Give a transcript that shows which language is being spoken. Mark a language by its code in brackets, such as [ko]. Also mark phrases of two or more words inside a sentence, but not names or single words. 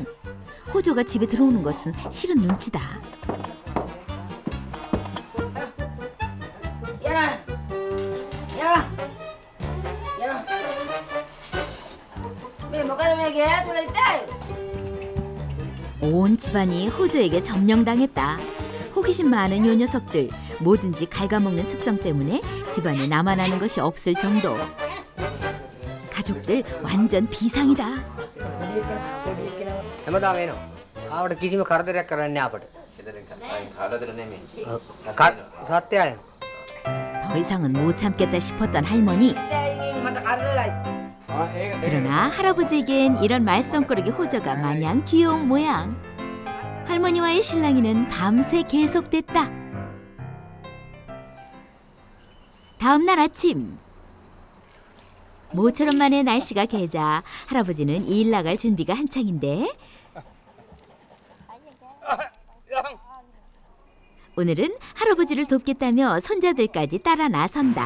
[ko] 호조가 집에 들어오는 것은 싫은 눈치다. 온 집안이 호조에게 점령당했다. 호기심 많은 요 녀석들 뭐든지 갉아먹는 습성 때문에 집안에 남아나는 것이 없을 정도. 가족들 완전 비상이다. [si] හැමදාම එනවා. ආවට කිසිම කරදරයක් කරන්නේ නැහැ අපට. කරදර නෙමෙයි. සත්‍යයි. [ko] 더 이상은 못 참겠다 싶었던 할머니. [si] මට කරදරයි. [ko] 그러나 할아버지에겐 이런 말썽꾸러기 호조가 마냥 귀여운 모양. 할머니와의 실랑이는 밤새 계속됐다. 다음 날 아침. 모처럼 만에 날씨가 개자 할아버지는 일 나갈 준비가 한창인데 오늘은 할아버지를 돕겠다며 손자들까지 따라 나선다.